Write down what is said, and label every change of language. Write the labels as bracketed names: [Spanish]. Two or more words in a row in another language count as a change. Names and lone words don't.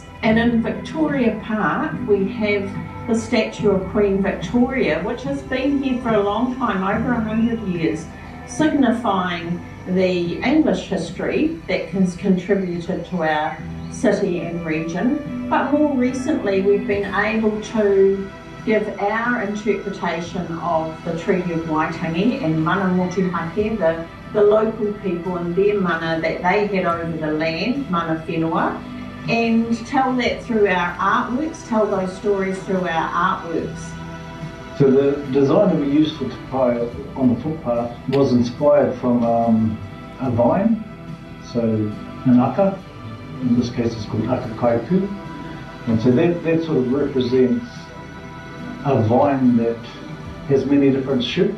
[English] And in Victoria Park, we have the statue of Queen Victoria, which has been here for a long time, over 100 years, signifying the English history that has contributed to our city and region. But more recently, we've been able to give our interpretation of the Treaty of Waitangi and [Māori] mana motuhake, [English] the local people and their mana that they had over the land, [Māori] mana whenua, [English] and tell that through our artworks, tell those stories through our artworks. So the design that we used for Te Pai on the footpath was inspired from a vine, so an aka, in this case it's called [Māori] aka kaiku, [English] and so that sort of represents a vine that has many different shoots.